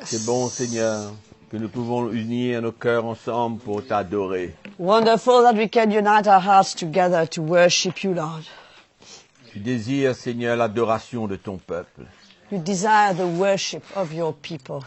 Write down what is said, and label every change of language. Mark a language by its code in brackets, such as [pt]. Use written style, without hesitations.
[fr] C'est bon, Seigneur, que nous pouvons unir nos cœurs ensemble pour t'adorer. [en] Wonderful that we can unite our hearts together to worship you, Lord. [fr] Tu désires, Seigneur, l'adoration de ton peuple. [en] You desire the worship of your people.